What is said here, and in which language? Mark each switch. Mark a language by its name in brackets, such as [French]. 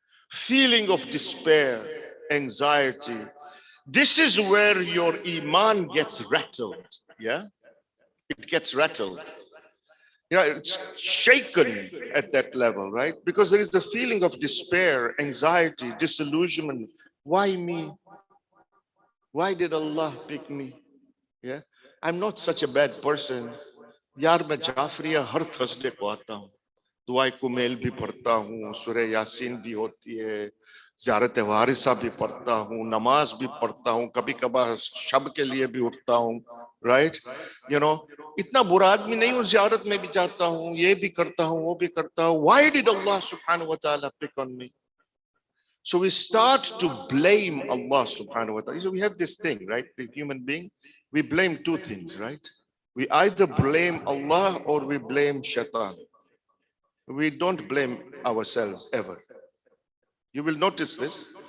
[English] Feeling of despair, anxiety. This is where your iman gets rattled. Yeah. It gets rattled. It's shaken at that level, right? Because there is a feeling of despair, anxiety, disillusionment. Why me? Why did Allah pick me? Yeah, I'm not such a bad person. [Hindi] यार मैं जाफरिया हर Thursday को आता हूँ, दुआए कुमेल भी पढ़ता हूँ, सूरह यासीन भी होती है, ज़ियारत वारिसा भी पढ़ता हूँ, नमाज भी पढ़ता हूँ, कभी कभार शब के लिए भी उठता हूँ, right? इतना बुरा आदमी नहीं हूँ, ज़ियारत में भी जाता हूँ, ये भी करता हूँ, वो भी करता हूँ. [English] Why did Allah subhanahu wa ta'ala pick on me? So we start to blame Allah subhanahu wa ta'ala. So we have this thing, right? The human being, we blame 2 things, right? We either blame Allah or we blame shaitan. We don't blame ourselves ever. You will notice this.